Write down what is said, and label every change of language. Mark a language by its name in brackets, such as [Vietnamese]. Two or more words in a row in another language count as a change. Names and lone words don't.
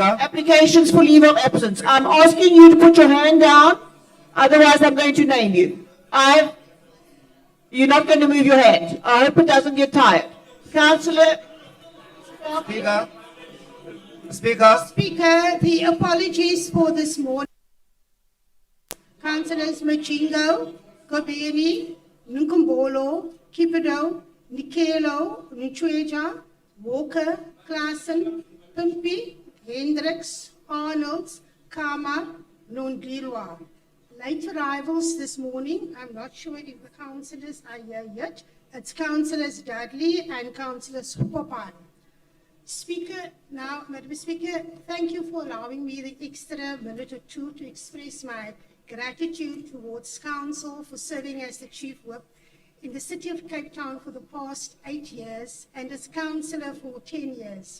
[English] applications for leave of absence. I'm asking you to put your hand down, otherwise I'm going to name you. You're not going to move your hand. I hope it doesn't get tired. Councillor. Speaker. Speaker. Speaker, the apologies for this morning. Councillors Machingo, Gobeni, Nkumbolo, Kipido, Nikelo, Nchweja, Walker, Klassen, Pimpy, Hendricks, Arnolds, Kama, Nondilwa. Late arrivals this morning, I'm not sure if the councillors are here yet. It's Councillors Dudley and Councillors Popan. Speaker, now, Madam Speaker, thank you for allowing me the extra minute or two to express my gratitude towards Council for serving as the Chief Whip in the City of Cape Town for the past 8 years and as Councillor for 10 years.